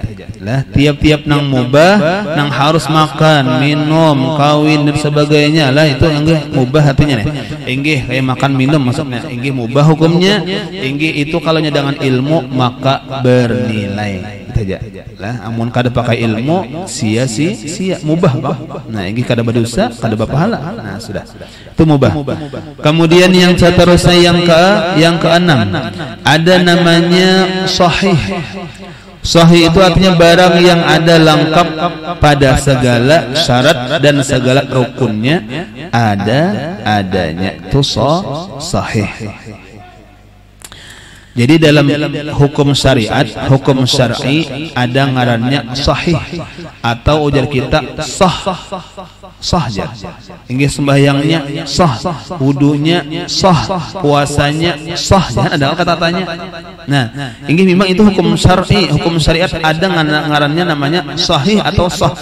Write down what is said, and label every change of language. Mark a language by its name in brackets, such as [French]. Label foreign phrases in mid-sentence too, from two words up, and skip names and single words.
[Banjar] Lah, tiap-tiap nang mubah, nang harus makan, minum, kawin dan sebagainya lah, itu enggih mubah artinya nih. Enggih kayak makan minum maksudnya, enggih mubah hukumnya. Enggih itu kalau dengan ilmu maka bernilai saja. Lah, amun kada pakai ilmu sia-sia mubah. Nah, enggih kada berdosa, kada berpahala. Nah, sudah. Itu mubah. Kemudian yang seterusnya yang keenam, ada namanya sahih. Sahih itu artinya barang yang ada lengkap pada segala syarat dan segala rukunnya, adanya itu sahih. Jadi dalam hukum syariat, hukum syar'i ada ngarannya sahih atau ujar kita sahja. Inggih sembahyangnya sah, wudunya sah, puasanya sah. Jangan ada kata-katanya. Nah, inggih memang itu hukum syar'i, hukum syariat ada ngarannya namanya sahih atau sah.